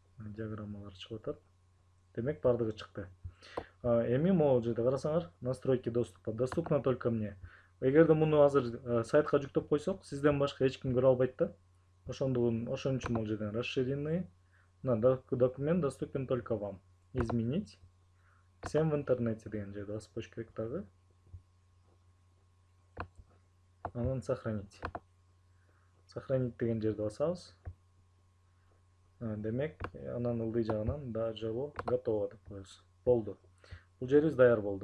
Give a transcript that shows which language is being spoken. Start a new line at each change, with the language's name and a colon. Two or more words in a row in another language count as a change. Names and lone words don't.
Kyrgyz: диаграммалар чыгып атат. Демек бардыгы чыкты. Эми могул жерде карасаңар,
Russian: настройки доступа доступно только мне.
Kyrgyz: Эгерде муну азыр сайтка жүктөп койсок, сизден башка эч ким көрө албайт да. Ошон үчүн могул жерден
Russian: расширенный документ доступен только вам. Изменить. Всем в интернете
Kyrgyz: деген жерди басып коюш керек дагы. Анан сохранить. Сохранить деген жерди басабыз. Демек, анан ылдый жагынан да жолу готово деп коебуз. Болду. Бул жерибиз даяр болду.